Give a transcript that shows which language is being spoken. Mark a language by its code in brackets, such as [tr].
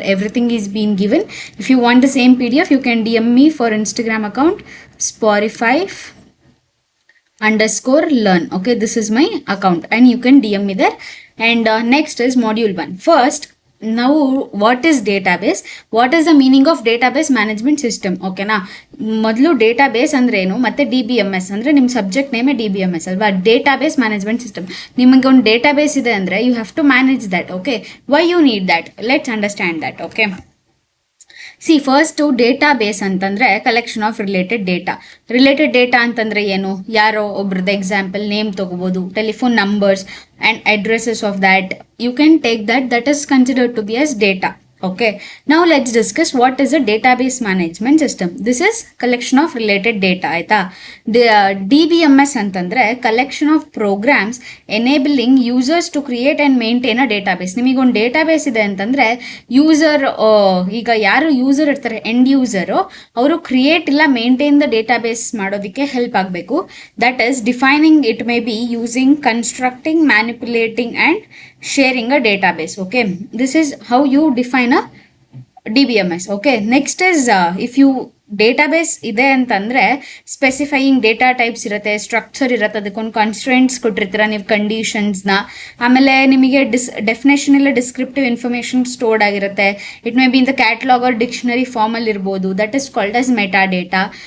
[en] Everything is being given. If you want the same PDF, you can DM me for Instagram account, Spotify_learn. Okay, this is my account and you can DM me there. And next is module 1. First, now what is database? What is the meaning of database management system? [kn] Okay na, ಮೊದಲು database ಅಂದ್ರೆ ಏನು ಮತ್ತೆ DBMS ಅಂದ್ರೆ ನಿಮ್ಮ subject ನೇಮೇ DBMS ಅಲ್ವಾ, database management system. ನಿಮಗೆ ಒಂದು database ಇದೆ ಅಂದ್ರೆ [en] You have to manage that. Okay, why you need that? Let's understand that. Okay, see first database ಅಂತಂದ್ರೆ collection of related data. [kn] Related data ಅಂತಂದ್ರೆ ಏನು? ಯಾರೋ ಒಬ್ರದ್ದು ಎಕ್ಸಾಂಪಲ್ ನೇಮ್ ತಗೋಬಹುದು, [en] Telephone numbers and addresses of that. You can take that is considered to be as data. Okay, now let's discuss what is a database management system. This is collection of related data. ಆಯ್ತಾ? DBMS ಅಂತಂದ್ರೆ collection of programs enabling users to create and maintain a database. [kn] ನಿಮಗೆ ಒಂದು database ಇದೆ ಅಂತಂದ್ರೆ user, ಈಗ ಯಾರು user ಇರ್ತಾರೆ, end user, ಅವರು ಕ್ರಿಯೇಟ್ ಇಲ್ಲ ಮೇಂಟೈನ್ ದ ಡೇಟಾಬೇಸ್ ಮಾಡೋದಕ್ಕೆ ಹೆಲ್ಪ್ ಆಗಬೇಕು. [en] That is defining it may be using constructing, manipulating and sharing a database. Okay, this is how you define a DBMS. [kn] Okay, [en] next is if you [kn] database ಇದೆ ಅಂತಂದರೆ specifying data types ಇರುತ್ತೆ, structure ಇರುತ್ತೆ, ಅದಕ್ಕೊಂದು constraints ಕೊಟ್ಟಿರ್ತೀರ ನೀವು, ಕಂಡೀಷನ್ಸ್ನ. ಆಮೇಲೆ ನಿಮಗೆ definition ಇಲ್ಲ descriptive information stored ಆಗಿರುತ್ತೆ. [en] it may be in the catalog or dictionary [kn] ಫಾರ್ಮಲ್ಲಿ ಇರ್ಬೋದು. [en] That is called as meta data.